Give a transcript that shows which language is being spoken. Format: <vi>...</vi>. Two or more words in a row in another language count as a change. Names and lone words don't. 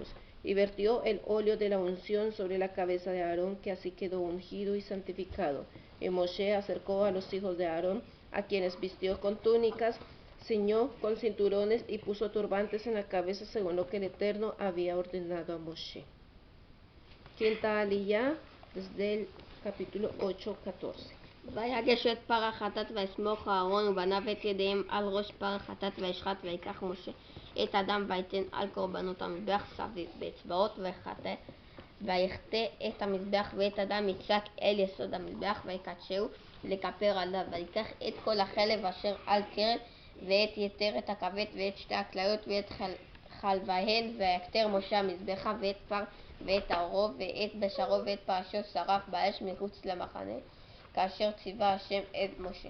<es>Y vertió el óleo de la unción sobre la cabeza de Aarón, que así quedó ungido y santificado. Y Moshe acercó a los hijos de Aarón, a quienes vistió con túnicas, ciñó con cinturones y puso turbantes en la cabeza, según lo que el Eterno había ordenado a Moshe. Quinta aliyá, desde el capítulo 8-14.</es> <he>ויגש את פר החטאת ויסמוך אהרון ובניו את ידיהם על ראש פר החטאת וישחט ויקח משה את הדם ויתן על קורבנות המזבח סביב באצבעות ויחטא את המזבח ואת הדם יצק אל יסוד המזבח ויקדשהו לכפר עליו ויקח את כל החלב אשר על קרב ואת יתרת הכבד ואת 2 הכליות ואת חלביהן ויקטר משה המזבחה ואת פר ואת העורו ואת בשרו ואת פרשו שרף באש מחוץ למחנה כאשר ציווה השם את משה.</he>